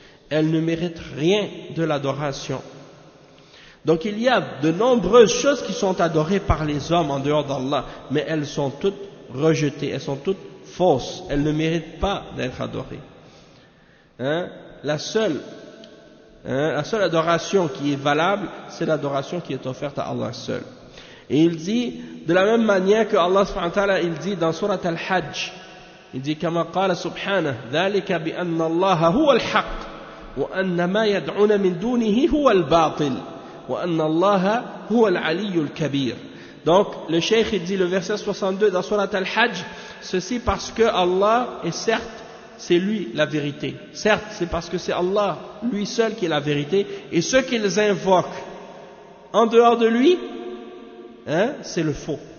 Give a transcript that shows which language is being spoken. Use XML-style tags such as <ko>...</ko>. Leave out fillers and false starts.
<fr>Elles ne méritent rien de l'adoration. Donc il y a de nombreuses choses qui sont adorées par les hommes en dehors d'Allah, mais elles sont toutes rejetées, elles sont toutes fausses, elles ne méritent pas d'être adorées. La seule adoration qui est valable, c'est l'adoration qui est offerte à Allah seul. Et il dit, de la même manière que Allah subhanahu wa ta'ala, il dit dans Surat Al-Hajj, il dit,</fr> <ar>كما قال سبحانه ذلك بأن الله هو الحق وأن ما يدعون من دونه هو الباطل وأن الله هو العلي الكبير.</ar> <fr>Donc le cheikh il dit le verset 62 dans Surat Al-Hajj, ceci parce que Allah est certes c'est lui la vérité. Certes, c'est parce que c'est Allah, lui seul qui est la vérité, et ce qu'ils invoquent en dehors de lui, c'est le faux.</fr>